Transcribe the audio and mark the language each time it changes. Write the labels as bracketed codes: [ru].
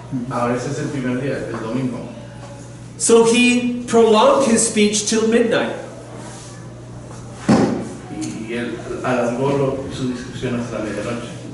[es] Ahora ese es el primer día, el domingo. [en] So he prolonged his speech till midnight. [es] Y él alargó su discusión hasta la medianoche.